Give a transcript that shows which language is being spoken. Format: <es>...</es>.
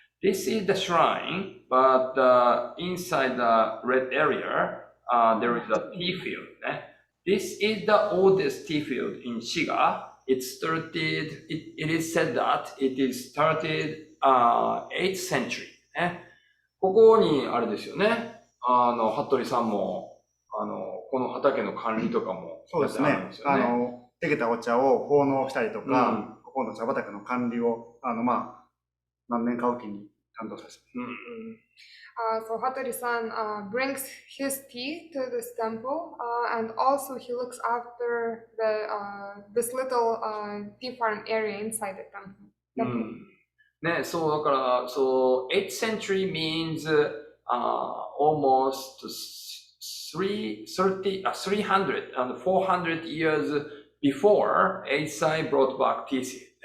<en>This is the shrine, but inside the red area, there is a tea field. This is the oldest tea field in Shiga. It is said that it is started 8th century.</en> <ja>ここにあれですよね。服部さんも、この畑の管理とかもそうですね。できたお茶を奉納したりとか、ここの茶畑の管理を、何年かおきに担当させて。</ja> <en>So Hattori-san brings his tea to this temple, and also he looks after this little tea farm area inside the temple.</en> <ja>ね、そうだから、</ja> <en>so 8th century means almost 300 and 400 years before Eisai brought back tea seed.</en>